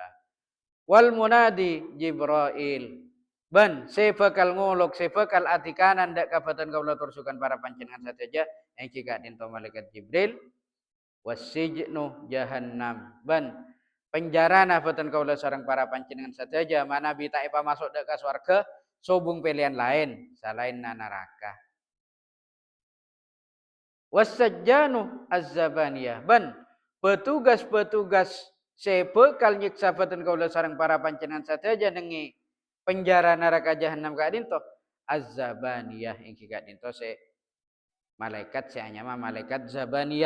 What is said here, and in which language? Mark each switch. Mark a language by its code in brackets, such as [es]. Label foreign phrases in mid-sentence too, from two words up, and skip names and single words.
[ar] Wal munadi Jibril [mad] ban se bakal ngolok se bakal atikanan dak kabatan kaula tursukan para panjenengan sateja engki kak dinto malaikat Jibril [ar] wasijnu jahannam [mad] ban penjarana batan kaula sareng para panjenengan sateja mana bita ipa masuk dak ka swarga sobung [id] pilihan lain selain neraka [ar] wasajjanu azzabaniyah [mad] ban petugas-petugas sebekal nyiksa badan kaula sareng para panjenengan sadaya nengi penjara neraka jahanam ka dinto azzabaniyah ingki ka dinto se malaikat se anyama malaikat zabaniyah.